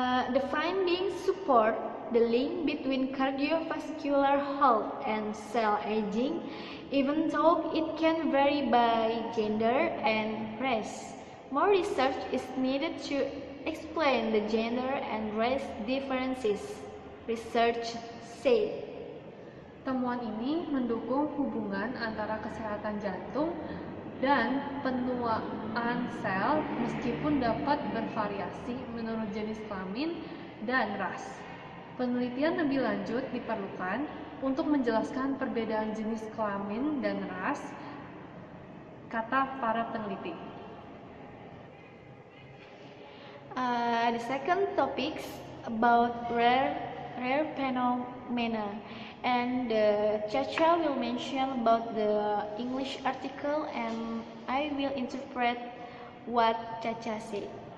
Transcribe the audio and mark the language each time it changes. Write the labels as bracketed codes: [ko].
[en] The findings support the link between cardiovascular health and cell aging, even though it can vary by gender and race. more research is needed to explain the gender and race differences, research said. [id] Temuan ini mendukung hubungan antara kesehatan jantung dan penuaan sel meskipun dapat bervariasi menurut jenis kelamin dan ras. Penelitian lebih lanjut diperlukan untuk menjelaskan perbedaan jenis kelamin dan ras, kata para peneliti. [en] The second topics about rare phenomena, and Chacha will mention about the English article and I will interpret what Chacha said.